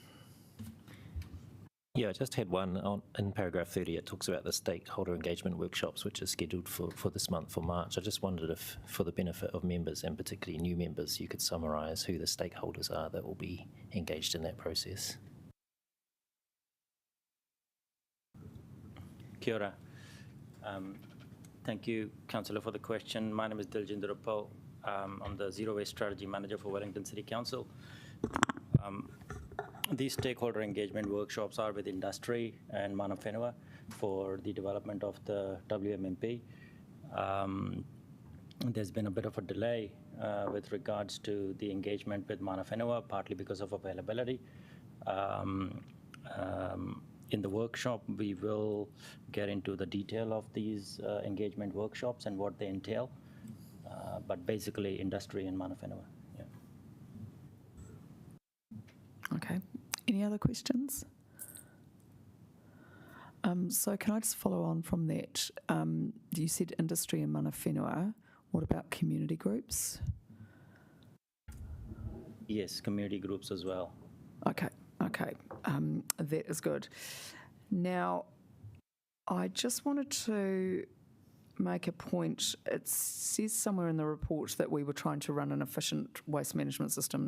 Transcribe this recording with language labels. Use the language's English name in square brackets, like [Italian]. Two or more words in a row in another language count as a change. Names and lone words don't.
[English] Yeah, I just had one in paragraph 30. It talks about the stakeholder engagement workshops, which is scheduled for this month, for March. I just wondered if, for the benefit of members, and particularly new members, you could summarise who the stakeholders are that will be engaged in that process. [Māori] Kia ora. [English] Thank you, Councillor, for the question. My name is Diljinder Uppal. I'm the Zero Waste Strategy Manager for Wellington City Council. These stakeholder engagement workshops are with industry and [Māori] mana whenua [English] for the development of the WMMP. There's been a bit of a delay with regards to the engagement with [Māori] mana whenua, [English] partly because of availability. In the workshop, we will get into the detail of these engagement workshops and what they entail, but basically industry and [Māori] mana whenua. [English] Yeah. Okay. Any other questions? So can I just follow on from that? You said industry and [Māori] mana whenua. [English] What about community groups? Yes, community groups as well. Okay. Okay, that is good. Now, I just wanted to make a point. It says somewhere in the report that we were trying to run an efficient waste management system.